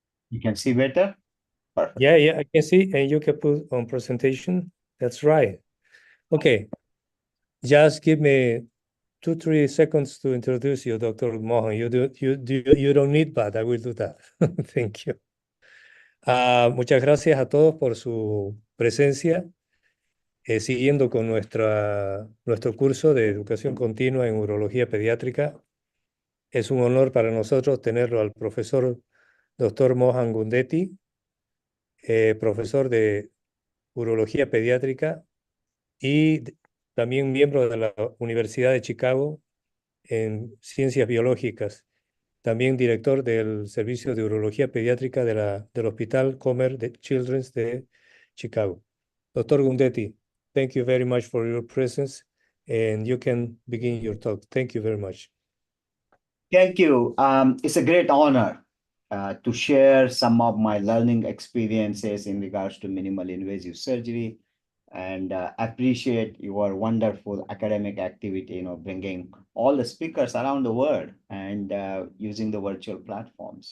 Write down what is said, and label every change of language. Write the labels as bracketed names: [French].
[English] You can see better? Perfect. Yeah, I can see, and you can put on presentation. That's right. Okay, just give me 2, 3 seconds to introduce you, Dr. Mohan. You don't need, but I will do that. Thank you. [Spanish] Muchas gracias a todos por su presencia, siguiendo con nuestro curso de educación continua en urología pediátrica. Es un honor para nosotros tenerlo al profesor Dr. Mohan Gundetti, profesor de urología pediátrica y también miembro de la Universidad de Chicago en ciencias biológicas. También director del Servicio de Urología Pediátrica del Hospital Comer de Children's de Chicago. Dr. [English] Gundetti, thank you very much for your presence, and you can begin your talk. Thank you very much. Thank you. It's a great honor to share some of my learning experiences in regards to minimal invasive surgery, and appreciate your wonderful academic activity, bringing all the speakers around the world and using the virtual platform.